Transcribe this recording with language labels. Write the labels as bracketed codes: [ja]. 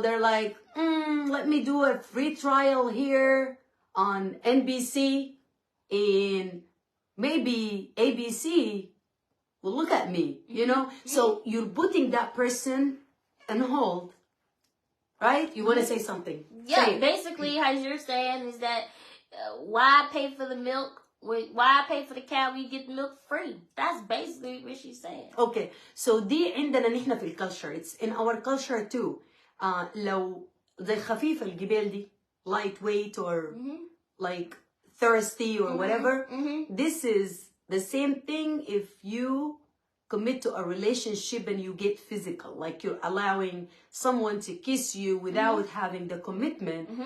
[en] they're like, let me do a free trial here on NBC, and maybe ABC will look at me, you know? So you're putting that person on hold, right? You want to say something? Yeah, basically, as you're saying, is that why pay for the milk? Why pay for the cow? We get the milk free. That's basically what she's saying. [ar] Okay, so دي عندنا نحن في الكالتشر. [en] It's in our culture too. [ar] لو زي خفيفة الجبال دي, [en] lightweight or like thirsty or whatever, this is the same thing if you commit to a relationship and you get physical, like you're allowing someone to kiss you without having the commitment.